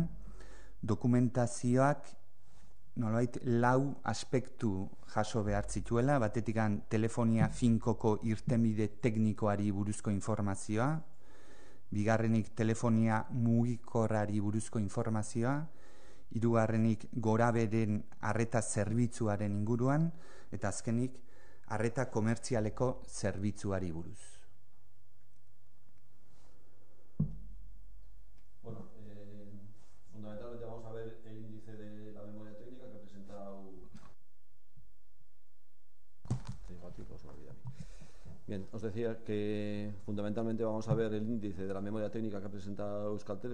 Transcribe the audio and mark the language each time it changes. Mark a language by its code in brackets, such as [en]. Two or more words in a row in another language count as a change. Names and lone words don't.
[eu] dokumentazioak nolabait 4 aspektu jaso behar zituela, batetik telefonia finkoko irtenbide teknikoari buruzko informazioa, bigarrenik telefonia mugikorrari buruzko informazioa, hirugarrenik gorabeheren arreta zerbitzuaren inguruan, eta azkenik arreta komertzialeko zerbitzuari buruz. [es] Fundamentalmente vamos a ver el índice de la memoria técnica que ha presentado. Bien, os decía que fundamentalmente vamos a ver el índice de la memoria técnica que ha presentado Euskaltel.